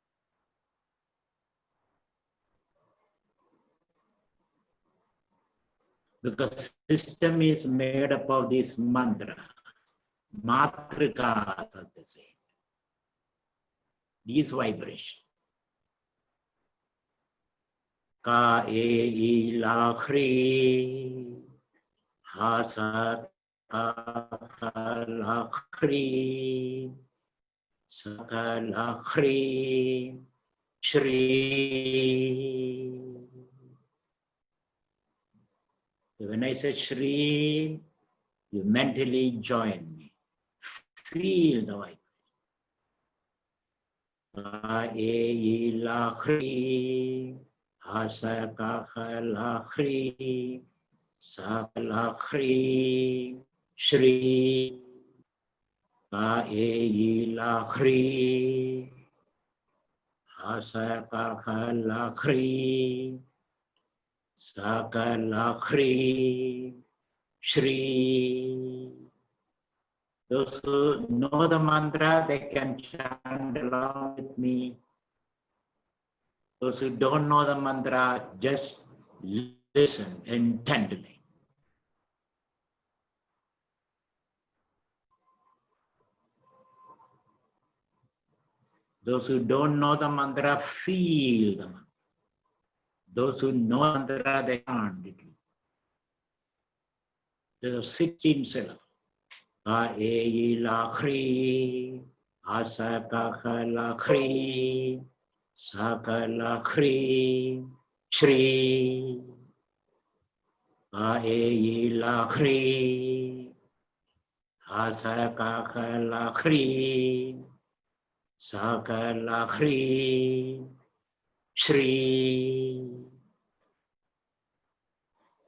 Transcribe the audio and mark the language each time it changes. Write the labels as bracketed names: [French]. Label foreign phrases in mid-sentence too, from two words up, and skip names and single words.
[English] Because system is made up of these mantras, matrikas, as they say. These vibrations. [Sanskrit] Ka e la hri, ha sa ka la hri, sa ka la hri, Shri. [English] When I say Shri, you mentally join me. Feel the vibration. [Sanskrit] Ka e la hri, ha sa ka la hri, sa ka la hri, Shri. Ka e la hri, ha sa ka la hri, sa ka la hri, Shri. [English] Those who know the mantra, they can chant along with me. Those who don't know the mantra, just listen intently. Those who don't know the mantra, feel the mantra. Those who know the mantra, they chant it. There are 16 syllables. [Sanskrit] Ka e la hri, ha sa ka la hri, sa ka la hri, Shri. Ka e la hri, ha sa ka la hri, sa ka la hri, Shri.